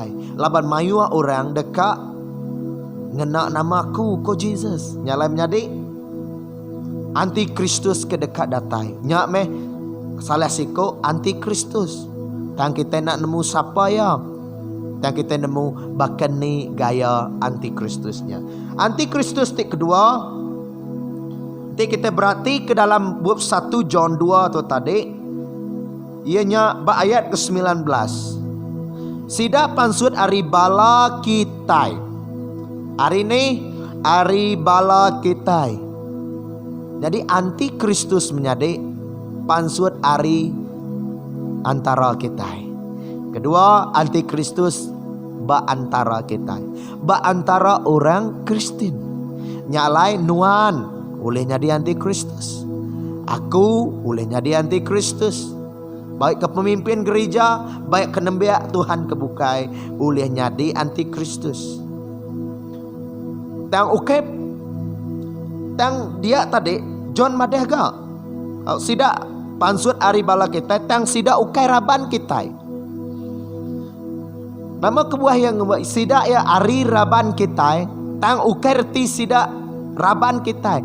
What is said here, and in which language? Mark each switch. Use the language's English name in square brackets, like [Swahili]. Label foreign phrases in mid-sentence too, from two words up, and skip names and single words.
[Iban] Laban mayu orang dekat ngena namaku ko Jesus. Nyalai menyadik antikristus ke dekat datai. Nyak meh salah siko antikristus. Tang kita nak nemu siapa ya? Tang kita nemu bahkan ni gaya antikristusnya. Antikristus tik kedua. Nanti kita berarti ke dalam bab 1 John 2 tu tadi. [Malay] Ianya ayat ke-19. [Iban] Sida pansut ari bala kitai. Hari ni ari bala kitai. Jadi antikristus menjadi pansut ari antara kitai. Kedua, antikristus ba antara kitai. Ba antara orang Kristen. Nyalai nuan boleh jadi antikristus. Aku boleh jadi antikristus. Baik ke pemimpin gereja, baik ke nembiak Tuhan kebukai, boleh jadi antikristus. Tang ukep, tang dia tadi John madeh ga. Sida pansut ari bala kita, tang sida ukai raban kita. Nama kebuah yang sida ya ari raban kita, tang ukai reti sida raban kita.